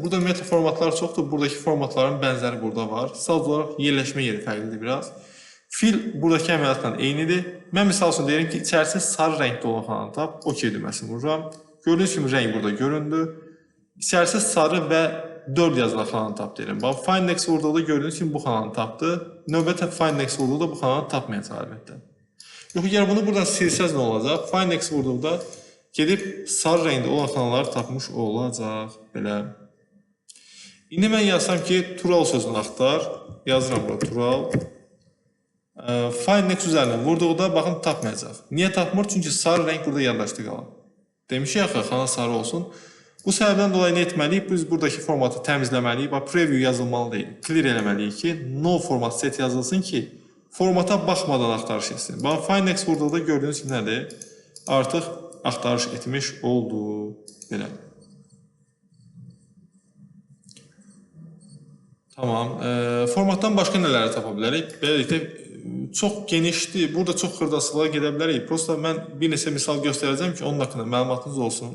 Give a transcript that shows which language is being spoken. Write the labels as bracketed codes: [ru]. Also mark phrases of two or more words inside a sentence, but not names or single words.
[az] Burada ümumiyyətlə formatlar çoxdur. Buradakı formatların bənzəri burada var. Sadəcə olaraq yerləşmə yeri fərqlidir biraz. Fil buradakı əməliyyatla eynidir. Mən misal üçün deyirəm ki, içərisində sarı rəngdə olan xananı tap. OK düyməsini vururam. Gördüyünüz kimi rəng burada göründü. İçərisində sarı və 4 yazılan xananı tap deyirəm. Bax, [en] find next [az] vurduqda gördüyünüz kimi bu xananı tapdı. Növbətə [en] find next [az] vurduqda bu xananı tapmayacaq əlbəttə. Yox, əgər bunu buradan silsəz nə olacaq? [en] Find next [az] vurduqda gedib sarı rəngdə olan xanaları tapmış olacaq. Belə. İndi mən yazsam ki, Tural sözünü axtar. Yazıram bura Tural. [en] Find next [az] üzərinə vurduqda baxın tapmayacaq. Niyə tapmır? Çünki sarı rəng burada yaddaşda qalır. Demişik axı, xana sarı olsun. Bu səbəbdən dolayı nə etməliyik? Biz buradakı formatı təmizləməliyik. Preview yazılmalı deyil. Clear eləməliyik ki, [en] no format set [az] yazılsın ki, formata baxmadan axtarış etsin. Bax, [en] find next [az] vurduqda gördüyünüz kimi nədir? Artıq axtarış etmiş oldu. Belə. Tamam. Formatdan başqa nələri tapa bilərik? Beləliklə, çox genişdir. Burada çox xırdasılığa gedə bilərik. Prosta mən bir neçə misal göstərəcəm ki, onun haqqında məlumatınız olsun.